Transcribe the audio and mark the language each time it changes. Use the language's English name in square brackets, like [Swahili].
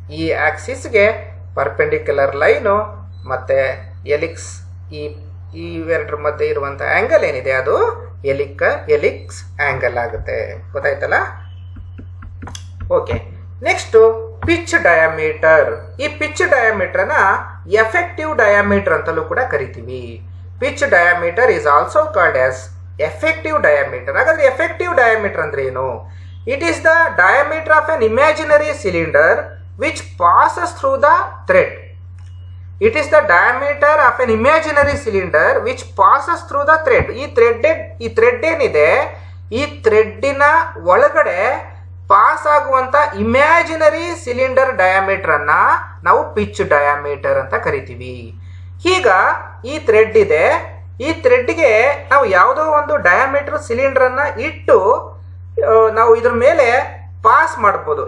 [Kannada] ಈ ಆಕ್ಸಿಸ್ಗೆ perpendicular line ಮತ್ತೆ helix ಇವೆರಡರ ಮಧ್ಯೆ ಇರುವಂತ ಆಂಗಲ್ ಏನಿದೆ ಅದು ಎಲಿಕ್ಸ್ ಆಂಗಲ್ ಆಗುತ್ತೆ. ಗೊತ್ತಾಯ್ತಲ್ಲ. Okay, next pitch diameter. ಈ ಪಿಚ್ ಡಯಾಮೀಟರ್ ನ ಎಫೆಕ್ಟಿವ್ ಡಯಾಮೀಟರ್ ಅಂತಲೂ ಕೂಡ ಕರಿತೀವಿ. [English] Pitch diameter is also called as effective diameter. [Kannada] ಹಾಗಾದ್ರೆ ಎಫೆಕ್ಟಿವ್ ಡಯಾಮೀಟರ್ ಅಂದ್ರೆ ಏನು? [English] It is the diameter of an imaginary cylinder which passes through the thread. It is the diameter of an imaginary cylinder which passes through the thread. [Kannada] ಈ thread ಏನಿದೆ, ಈ ಥ್ರೆಡ್ಡಿನ ಒಳಗಡೆ pass ಆಗುವಂತ imaginary cylinder diameter ಅನ್ನ ನಾವು pitch diameter ಅಂತ ಕರಿತೀವಿ. ಈಗ ಈ ಥ್ರೆಡ್ ಇದೆ, ಈ ಥ್ರೆಡ್ಗೆ ನಾವು ಯಾವುದೋ ಒಂದು ಡಯಾಮೀಟರ್ ಸಿಲಿಂಡರ್ ಅನ್ನ ಇಟ್ಟು ನಾವು ಇದ್ರ ಮೇಲೆ ಪಾಸ್ ಮಾಡ್ಬೋದು.